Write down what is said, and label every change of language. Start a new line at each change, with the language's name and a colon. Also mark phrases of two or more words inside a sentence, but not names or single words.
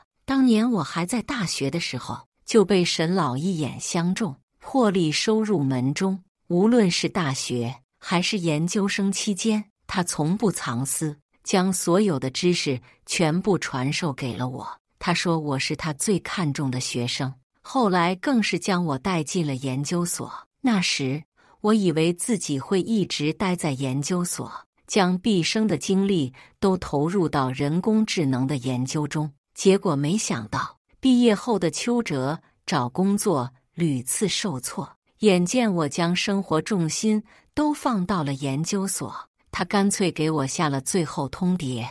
Chinese: 當年我還在大學的時候，就被沈老一眼相中，破例收入門中。無論是大學還是研究生期間，他從不藏私，將所有的知識全部傳授給了我。他說我是他最看重的學生，後來更是將我帶進了研究所。那時我以為自己會一直待在研究所，將畢生的精力都投入到人工智能的研究中。結果沒想到，畢業後的邱澤找工作屢次受挫，眼見我將生活重心都放到了研究所，他乾脆給我下了最後通牒。